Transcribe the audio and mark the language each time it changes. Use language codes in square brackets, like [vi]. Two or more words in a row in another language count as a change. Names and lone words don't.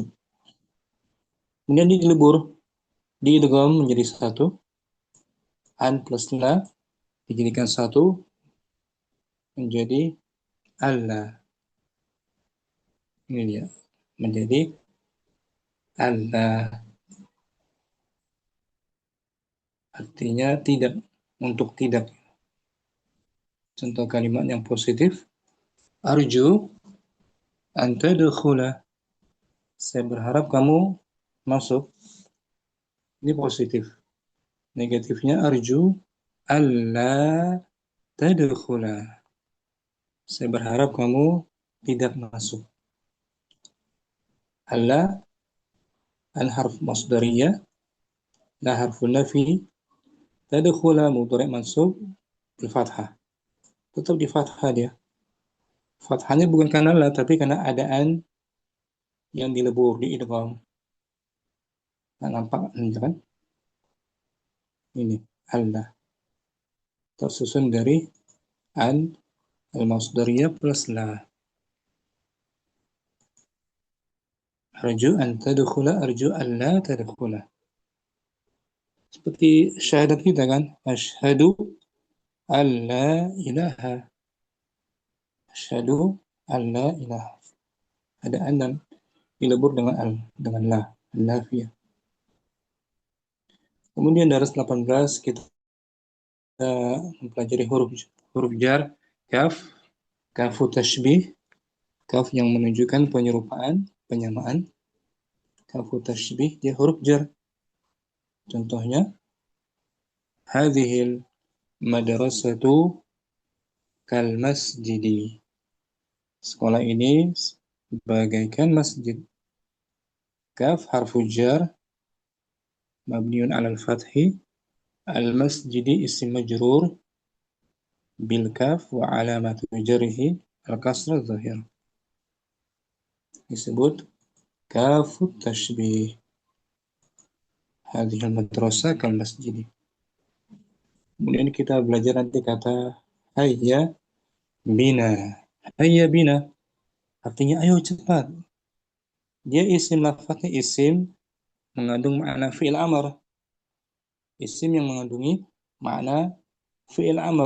[id] Kemudian dilebur, diidgham menjadi satu, an plus la dijadikan satu menjadi alla. Ini dia, menjadi alla. Artinya tidak, untuk tidak. Contoh kalimat yang positif, [ar] أرجو أن تدخل, [id] saya berharap kamu masuk. Ini positif. Negatifnya [ar] أرجو ألا تدخل, [id] saya berharap kamu tidak masuk. [ar] ألا أن حرف مصدرية لا حرف نفي تدخل مضارع منصوب بالفتحة. [id] Tetap di fathah dia. Fathahnya bukan karena la, tapi karena adaan yang dilebur, di idgham. Nah, nampak kan? Ini alla tersusun dari [ar] أن المصدرية [id] plus la. [ar] أرجو أن تدخل أرجو أن لا تدخل. [id] Seperti syahadat kita kan, [ar] أشهد أن لا إله أشهد أن لا إله. [id] Ada an dan dilebur dengan al, dengan la, nafiyah. Kemudian daras 18 kita mempelajari huruf jar, kaf, [ar] كاف تشبيه, [id] kaf yang menunjukkan penyerupaan, penyamaan. [ar] كاف تشبيه [id] dia huruf jar. Contohnya, [ar] هذه المدرسة كالمسجد, [id] sekolah ini bagaikan masjid. [ar] كاف حرف جر مبني على الفتح المسجد اسم مجرور بالكاف وعلامة جره الكسرة ظاهر. [id] Disebut kafu tashbih. [ar] هذه المدرسة كالمسجد. [id] Kemudian kita belajar nanti kata [ar] هيا بنا. هيا بنا [id] artinya ayo cepat. Dia isim, lafadznya isim mengandung makna [ar] فعل أمر. [id] Isim yang mengandungi makna [ar] فعل أمر.